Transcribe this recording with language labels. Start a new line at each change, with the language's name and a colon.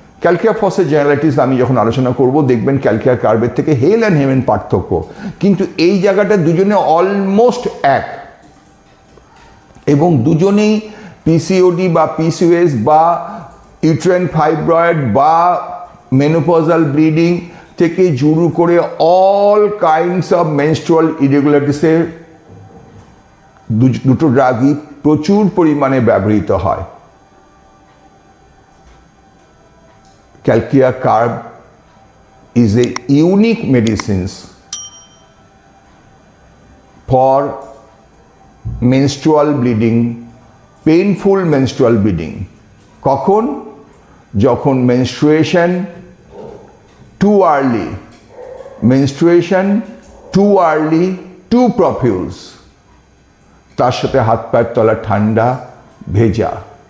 Bangla: ক্যালকিয়া ফসের জেনারেলিটিস আমি যখন আলোচনা করব দেখবেন ক্যালকিয়া কার্বের থেকে
English: hell and heaven
Bangla: পার্থক্য, কিন্তু এই জায়গাটা দুজনে অলমোস্ট এক, এবং দুজনেই পিসিওডি বা পিসিওএস বা ইউট্রাইন ফাইব্রয়েড বা মেনোপজাল ব্লিডিং থেকে শুরু করে
English: all kinds of menstrual ইরেগুলারিটিসের
Bangla: দুটো ড্রাগই প্রচুর পরিমাণে ব্যবহৃত হয়।
English: Calcarea carb is a unique medicines for menstrual bleeding, painful menstrual bleeding.
Bangla: কখন? যখন
English: menstruation too early, menstruation too early, too profuse,
Bangla: তার সাথে হাত পায়ের তলা ঠান্ডা, ভেজা।